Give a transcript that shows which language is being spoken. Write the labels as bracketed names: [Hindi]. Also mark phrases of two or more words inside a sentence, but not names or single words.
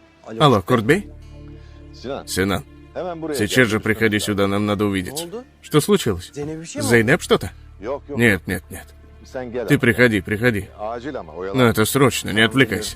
[Russian] Алло, Куртбей? [Turkish] Sinan, [Russian] Синан, [Turkish] hemen buraya [Russian] сейчас же [Turkish] gel. [Russian] приходи сюда, нам надо увидеться. [Turkish] oldu? [Russian] Что случилось? Зейнеп что-то? [Turkish] Yok yok. [Russian] Нет, нет, нет. [Turkish] Sen gel. [Russian] Ты [Turkish] ama. [Russian] приходи, приходи. [Turkish] Acil ama oyalan. [Russian] Но это срочно, не отвлекайся.